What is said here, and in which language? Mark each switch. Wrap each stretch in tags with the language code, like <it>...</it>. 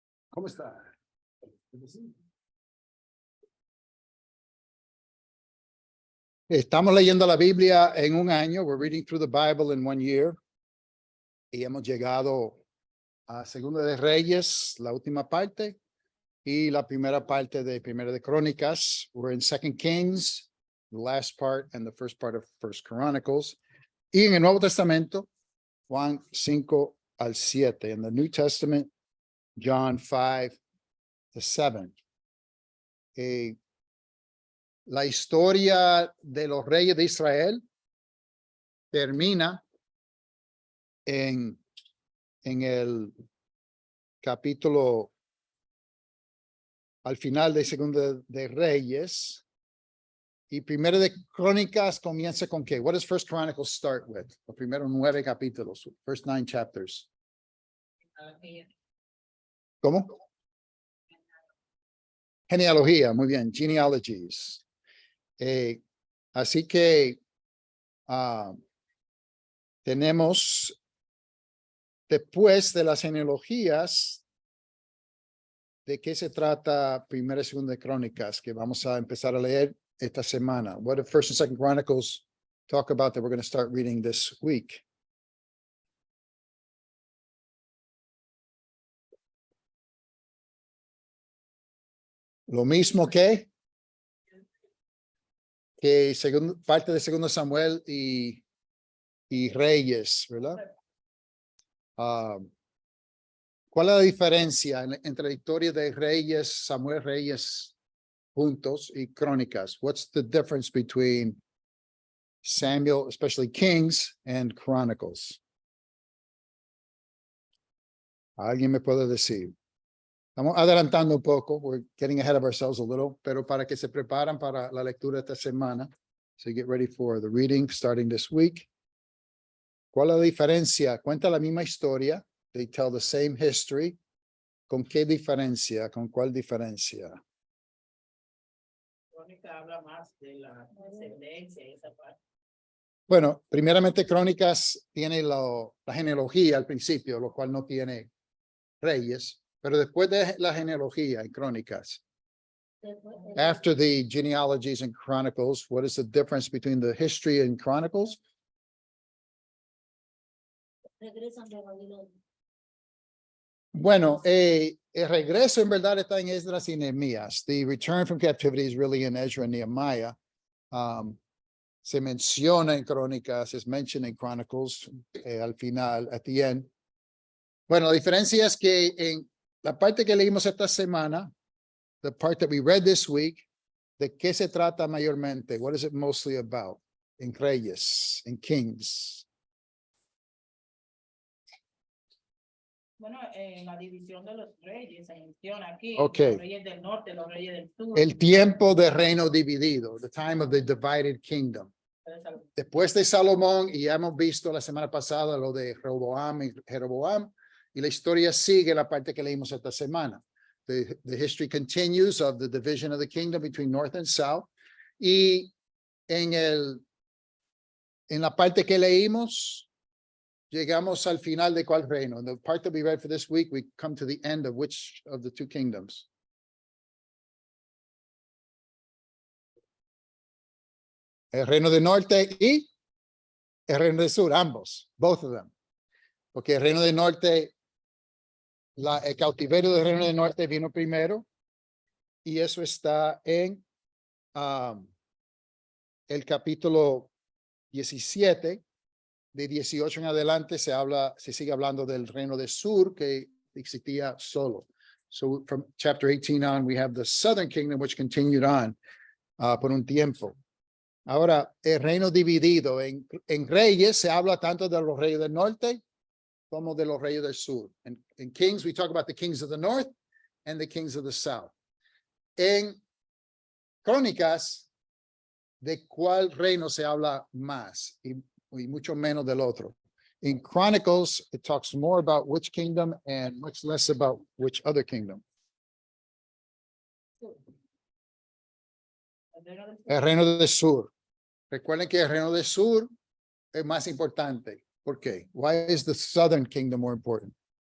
<es>¿Cómo está? Estamos leyendo la Biblia en un año.</es> <en>We're reading through the Bible in 1 year.</en> <es>Y hemos llegado a Segunda de Reyes, la última parte, y la primera parte de Primera de Crónicas.</es> <en>We're in 2 Kings, the last part, and the first part of 1 Chronicles.</en> <es>Y en el Nuevo Testamento, Juan 5 al 7.</es> <en>In the New Testament, John 5 to 7.</en> <es>La historia de los reyes de Israel termina en el capítulo al final de Segunda de Reyes, y Primera de Crónicas comienza con qué?</es> <en>What does First Chronicles start with?</en> <es>Los primeros 9 capítulos,</es> <en>first 9 chapters.</en> <es>¿Cómo? Genealogía, muy bien, genealogies. Así que tenemos, después de las genealogías, ¿de qué se trata Primera y Segunda de Crónicas? Que vamos a empezar a leer esta semana.</es> <en>What did First and Second Chronicles talk about that we're going to start reading this week?</en> <es>Lo mismo que parte de Segundo Samuel y Reyes, ¿verdad? ¿Cuál es la diferencia entre la historia de Reyes, Samuel, Reyes juntos y Crónicas?</es> <en>What's the difference between Samuel, especially Kings, and Chronicles?</en> <es>¿Alguien me puede decir? Estamos adelantando un poco.</es> <en>We're getting ahead of ourselves a little,</en> <es>pero para que se preparan para la lectura esta semana.</es> <en>So get ready for the reading starting this week.</en> <es>¿Cuál es la diferencia? Cuenta la misma historia.</es> <en>They tell the same history.</en> <es>¿Con qué diferencia? ¿Con cuál diferencia? Crónica habla más de la descendencia y esa parte. Bueno, primeramente Crónicas tiene la genealogía al principio, lo cual no tiene Reyes, pero después de la genealogía en Crónicas, after the genealogies and Chronicles, what is the difference between the history and Chronicles? Regresan de Babilonia. Bueno, el regreso en verdad está en Esdras y Nehemías.</es> <en>The return from captivity is really in Ezra and Nehemiah.</en> <es>Se menciona en Crónicas, es</es> <en>mentioned in Chronicles</en> <es>al final,</es> <en>at the end.</en> <es>Bueno, la diferencia es que en la parte que leímos esta semana,</es> <en>the part that we read this week,</en> <es>¿de qué se trata mayormente?</es> <en>What is it mostly about?</en> <es>En Reyes, en</es> <en>Kings.</en> <es>Bueno, la división de los reyes se menciona aquí. Okay. Los reyes del norte, los reyes del sur. El tiempo de reino dividido,</es> <en>the time of the divided kingdom.</en> <es>Después de Salomón, y ya hemos visto la semana pasada lo de Rehoboam y Jeroboam, y la historia sigue la parte que leímos esta semana.</es> <en>The history continues of the division of the kingdom between north and south.</en> <es>Y en la parte que leímos, llegamos al final de cuál reino.</es> <en>In the part that we read for this week, we come to the end of which of the two kingdoms?</en> <es>El reino del norte y el reino del sur, ambos,</es> <en>both of them.</en> <es>Porque el reino del norte, el cautiverio del reino del norte vino primero, y eso está en el capítulo 17. De 18 en adelante se sigue hablando del reino del sur que existía solo. So from chapter 18 on, we have the southern kingdom, which continued on por un tiempo. Ahora, el reino dividido en Reyes se habla tanto de los reyes del norte como de los reyes del sur.</es> <en>In Kings, we talk about the kings of the north and the kings of the south.</en> <es>En Crónicas, ¿de cuál reino se habla más y mucho menos del otro?</es> <en>In Chronicles, it talks more about which kingdom and much less about which other kingdom.</en> <es>El reino del sur. Recuerden que el reino del sur es más importante. ¿Por qué?</es> <en>Why is the southern kingdom more important?</en>